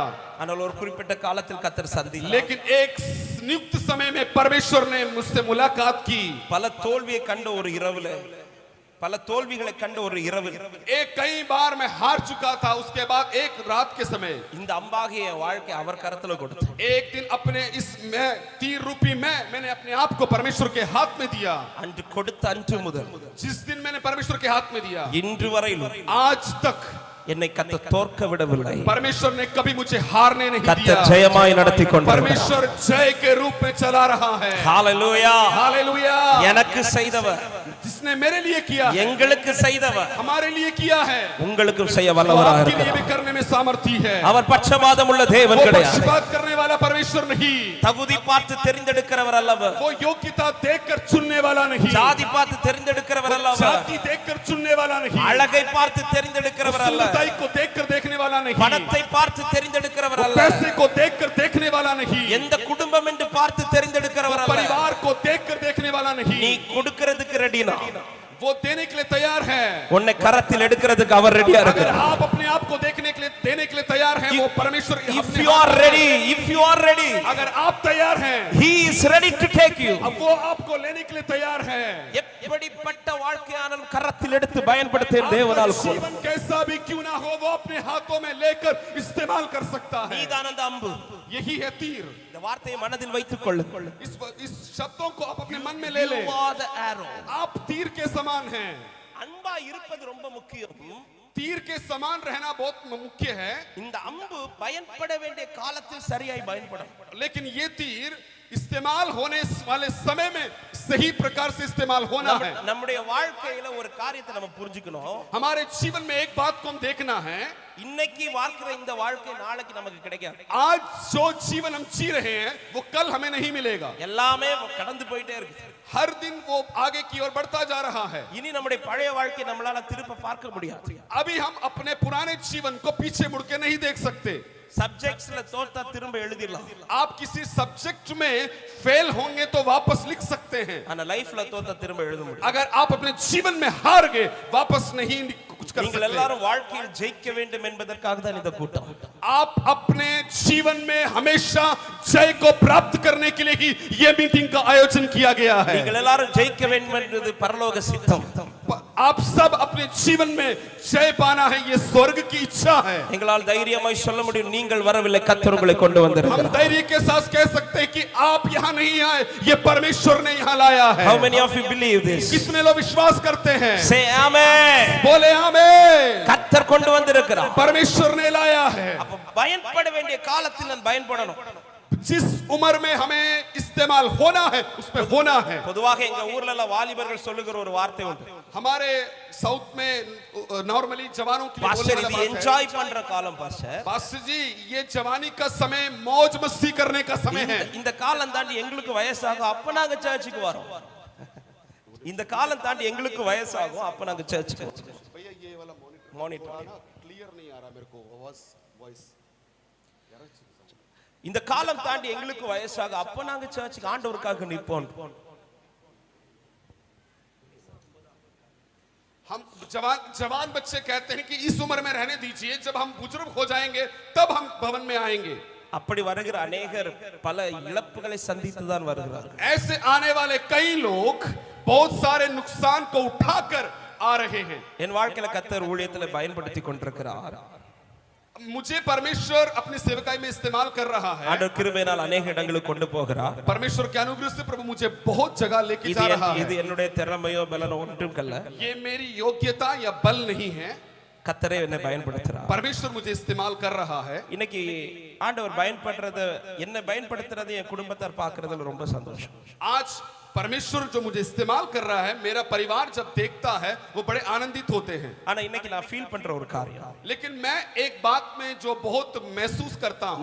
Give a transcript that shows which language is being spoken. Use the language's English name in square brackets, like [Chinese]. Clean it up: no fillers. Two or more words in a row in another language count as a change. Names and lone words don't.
[Tamil] ஆனால் ஒரு குறிப்பிட்ட காலத்தில் கர்த்தர் சந்தித்தார். [Hindi] लेकिन एक नियुक्त समय में परमेश्वर ने मुझसे मुलाकात की। [Tamil] பல தோல்வியை கண்ட ஒரு இரவுல, பல தோல்விகளை கண்ட ஒரு இரவில், [Hindi] एक कई बार मैं हार चुका था, उसके बाद एक रात के समय [Tamil] இந்த அம்பாகிய என் வாழ்க்கை அவர் கரத்துல கொடுத்தேன். [Hindi] एक दिन अपने इस मैं तीर रूपी मैंने अपने आप को परमेश्वर के हाथ में दिया। [Tamil] அன்று கொடுத்த அன்று முதல் [Hindi] जिस दिन मैंने परमेश्वर के हाथ में दिया, [Tamil] இன்று வரையிலும் [Hindi] आज तक [Tamil] என்னை கர்த்தர் தோற்க விடவில்லை. [Hindi] परमेश्वर ने कभी मुझे हारने नहीं दिया। [Tamil] கர்த்தர் ஜெயமாய் நடத்தி கொண்டிருக்கிறார். [Hindi] परमेश्वर जय के रूप में चला रहा है। [Tamil] ஹalleluya. [Hindi] हालेलुया। [Tamil] எனக்கு செய்தவர், [Hindi] जिसने मेरे लिए किया, [Tamil] எங்களுக்கு செய்தவர், [Hindi] हमारे लिए किया है, [Tamil] உங்களுக்கும் செய்ய [Hindi] वो [Tamil] வல்லவராக [Hindi] आपके लिए भी [Tamil] இருக்கிறார். [Hindi] करने में सामर्थी है। [Tamil] அவர் பட்சபாதம் உள்ள தேவன் [Hindi] वो [Tamil] கிடையாது. [Hindi] पक्षपात करने वाला परमेश्वर नहीं, [Tamil] தகுதி பார்த்து தெரிந்தெடுக்கிறவர் அல்லவர். [Hindi] वो योग्यता देखकर चुनने वाला नहीं, [Tamil] ஜாதி பார்த்து தெரிந்தெடுக்கிறவர் அல்லவர். [Hindi] जाति देखकर चुनने वाला नहीं, [Tamil] அழகை பார்த்து தெரிந்தெடுக்கிறவர் அல்ல. [Hindi] सुंदरताई को देखकर देखने वाला नहीं, [Tamil] பணத்தை பார்த்து தெரிந்தெடுக்கிறவர் [Hindi] वो [Tamil] அல்ல. [Hindi] पैसे को देखकर देखने वाला नहीं, [Tamil] எந்த குடும்பம் என்று பார்த்து தெரிந்தெடுக்கிறவர் அல்ல. [Hindi] परिवार को देखकर देखने वाला [Tamil] நீ [Hindi] नहीं, [Tamil] கொடுக்கிறதுக்கு ரெடினா, [Hindi] वो देने के लिए तैयार है। [Tamil] உன்னை கரத்தில் எடுக்கிறதுக்கு அவர் ரெடியா [Hindi] अगर [Tamil] இருக்கிறார். [Hindi] आप अपने आप को देखने के लिए देने के लिए तैयार हैं, वो परमेश्वर [English] If [Hindi] अपने [English] you [Hindi] हाथ [English] are [Hindi] में [English] ready, if you are ready, [Hindi] अगर आप तैयार हैं, [English] he is ready to take you. [Hindi] अब वो आपको लेने के लिए तैयार है। [Tamil] எப்படிப்பட்ட வாழ்க்கையானாலும் கரத்தில் எடுத்து பயன்படுத்த தேவனால் [Hindi] आपका जीवन कैसा भी क्यों ना हो, वो अपने हाथों में लेकर इस्तेमाल कर सकता है। [Tamil] நீதான் அந்த அம்பு. [Hindi] यही है तीर। [Tamil] இந்த வார்த்தையை மனதில் வைத்துக் கொள்ளுங்கள். [Hindi] इस शब्दों को आप अपने मन में ले लें। [English] You are the arrow. [Hindi] आप तीर के समान हैं। [Tamil] அன்பா இருப்பது ரொம்ப முக்கியம். [Hindi] तीर के समान रहना बहुत मुख्य है, [Tamil] இந்த அம்பு பயன்பட வேண்டிய காலத்தில் சரியாய் பயன்படும். [Hindi] लेकिन ये तीर इस्तेमाल होने वाले समय में सही प्रकार से इस्तेमाल होना है. [Tamil] நம்முடைய வாழ்க்கையில ஒரு காரியத்தை நம்ம புரிஞ்சுக்கணும். [Hindi] हमारे जीवन में एक बात को हम देखना है, [Tamil] இன்னைக்கு வாழ்க்கிற இந்த வாழ்க்கை நாளைக்கு நமக்கு கிடைக்காது. [Hindi] आज जो जीवन हम जी रहे हैं वो कल हमें नहीं मिलेगा. [Tamil] எல்லாமே கடந்து போயிட்டே இருக்கு. [Hindi] हर दिन वो आगे की ओर बढ़ता जा रहा है. [Tamil] இனி நம்முடைய பழைய வாழ்க்கை நம்மளால திரும்ப பார்க்க முடியாது. [Hindi] अभी हम अपने पुराने जीवन को पीछे मुड़ के नहीं देख सकते. [Tamil] சப்ஜெக்ட்ஸ்ல தோத்தா திரும்ப எழுதிடலாம். [Hindi] आप किसी सब्जेक्ट में फेल होंगे तो वापस लिख सकते हैं, [Tamil] ஆனா லைஃப்ல தோத்தா திரும்ப எழுத முடியாது. [Hindi] अगर आप अपने जीवन में हार गए वापस नहीं कुछ कर [Tamil] நீங்கள் [Hindi] सकते. [Tamil] எல்லாரும் வாழ்க்கையில் ஜெயிக்க வேண்டும் என்பதற்காக தான் இந்த கூட்டம். [Hindi] आप अपने जीवन में हमेशा जय को प्राप्त करने के लिए ही ये मीटिंग का आयोजन किया गया है. [Tamil] நீங்கள் எல்லாரும் ஜெயிக்க வேண்டும் என்பது பரலோக சித்தம். [Hindi] आप सब अपने जीवन में जय पाना है, ये स्वर्ग की इच्छा है. [Tamil] எங்களால் தைரியமாய் சொல்ல முடியும், நீங்கள் வரவில்லை, கர்த்தர் உங்களை கொண்டு [Hindi] हम [Tamil] வந்திருக்கிறார். [Hindi] धैर्य के साथ कह सकते हैं कि आप यहाँ नहीं आए, ये परमेश्वर ने यहाँ लाया है. [English] How many of you believe this? [Hindi] कितने लोग विश्वास करते हैं? [English] Say amen. [Hindi] बोले आमेन. [Tamil] கர்த்தர் கொண்டு வந்திருக்கிறார். [Hindi] परमेश्वर ने लाया है. [Tamil] அப்ப பயன்பட வேண்டிய காலத்தில் நான் பயன்படணும். [Hindi] जिस उम्र में हमें इस्तेमाल होना है उसमें होना है. [Tamil] பொதுவாக எங்க ஊர்ல எல்லாம் வாலிபர்கள் சொல்லுகிற ஒரு வார்த்தை உண்டு. [Hindi] हमारे साउथ में नॉर्मली जवानों के लिए [Tamil] பாஸ்டர் [Hindi] बोलने [Tamil] இது [Hindi] वाला बात [Tamil] என்ஜாய் பண்ற காலம் பாஸ்டர். [Hindi] है, पास्टर जी ये जवानी का समय मौज मस्ती करने का समय है. [Tamil] இந்த காலம் தாண்டி எங்களுக்கு வயசாகும், அப்ப நாங்க சர்ச்சுக்கு வரோம். இந்த காலம் தாண்டி எங்களுக்கு வயசாகும், அப்ப நாங்க சர்ச்சுக்கு வரோம். [Hindi] भैया ये वाला மானிட்டர் क्लियर नहीं आ रहा मेरे को वॉइस. [Tamil] இந்த காலம் தாண்டி எங்களுக்கு வயசாக அப்ப நாங்க சர்ச்சுக்கு ஆண்டவருக்காக நிற்போம். [Hindi] हम जवान बच्चे कहते हैं कि इस उम्र में रहने दीजिए, जब हम बुजुर्ग हो जाएंगे तब हम भवन में आएंगे. [Tamil] அப்படி வருகிற अनेகர் பல இழப்புகளை சந்தித்து தான் வருகிறார்கள். [Hindi] ऐसे आने वाले कई लोग बहुत सारे नुकसान को उठाकर आ रहे हैं. [Tamil] என் வாழ்க்கையில கர்த்தர் ஊழியத்துல பயன்படுத்தி கொண்டிருக்கிறார். [Hindi] मुझे परमेश्वर अपनी सेवकाई में इस्तेमाल कर रहा है. [Tamil] ஆண்டவர் கிருபையினால் अनेக இடங்களுக்கு கொண்டு போகிறார். [Hindi] परमेश्वर के अनुग्रह से प्रभु मुझे बहुत जगह लेके जा रहा है. [Tamil] இது என்னுடைய திறமையோ பலனோ ஒன்றும் அல்ல. [Hindi] ये मेरी योग्यता या बल नहीं है, [Tamil] கர்த்தரே என்னை பயன்படுத்துறார். [Hindi] परमेश्वर मुझे इस्तेमाल कर रहा है. [Tamil] இன்னைக்கு ஆண்டவர் பயன்படுத்துறது, என்னை பயன்படுத்துறது என் குடும்பத்தார் பார்க்கிறதுல ரொம்ப சந்தோஷம். [Hindi] आज परमेश्वर जो मुझे इस्तेमाल कर रहा है, मेरा परिवार जब देखता है वो बड़े आनंदित होते हैं. [Tamil] ஆனா இன்னைக்கு நான் ஃபீல் பண்ற ஒரு காரியம், [Hindi] लेकिन मैं एक बात में जो बहुत महसूस करता हूँ,